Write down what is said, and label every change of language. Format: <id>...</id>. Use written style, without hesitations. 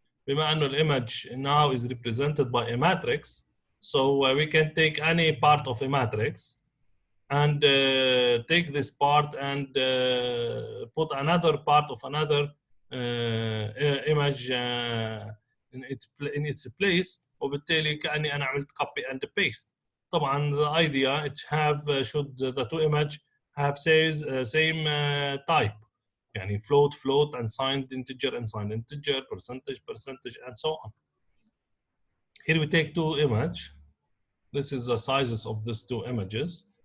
<ar>بما أنه</ar> <en>الimage now is represented by a matrix, so we can take any part of a matrix and take this part and put another part of another image in its place.</en> <ar>وبالتالي كأني أنا عملت</ar> <en>copy and paste. طبعا the idea it have should the two image have same type. يعني float, unsigned integer, unsigned integer, percentage, and so on. Here we take two images. This is the sizes of these two images.</en>